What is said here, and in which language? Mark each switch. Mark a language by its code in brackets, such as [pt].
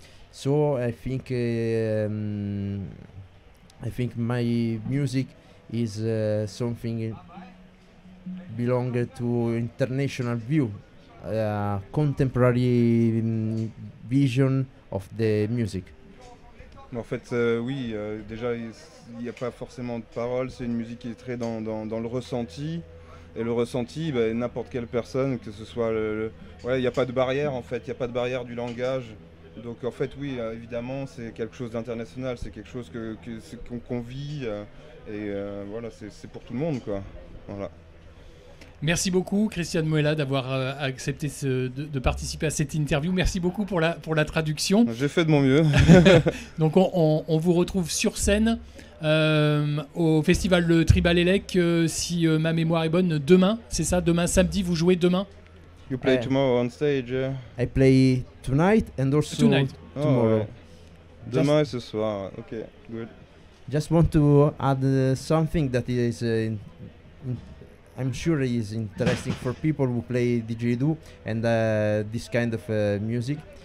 [en] So I think my music is something belong to international view, contemporary vision of the music. [fr] En fait, oui, déjà, il n'y a pas forcément de paroles, c'est une musique qui est très dans le ressenti, Et le ressenti, bah, n'importe quelle personne, que ce soit ouais, il n'y a pas de barrière en fait, il n'y a pas de barrière du langage. Donc en fait, oui, évidemment, c'est quelque chose d'international, c'est quelque chose qu'on vit, voilà, c'est pour tout le monde, quoi. Voilà. Merci beaucoup, Christian Muela, d'avoir accepté de participer à cette interview. Merci beaucoup pour la traduction. J'ai fait de mon mieux. Donc on vous retrouve sur scène au festival de Tribal Elec, si ma mémoire est bonne, demain, c'est ça? Demain samedi, vous jouez demain? [en] You play tomorrow on stage, yeah? I play tonight and also Tonight. tomorrow. [fr] Ouais. Demain et ce soir, ok, [en] good. Just want to add something that is, I'm sure is interesting for people who play didgeridoo and this kind of music.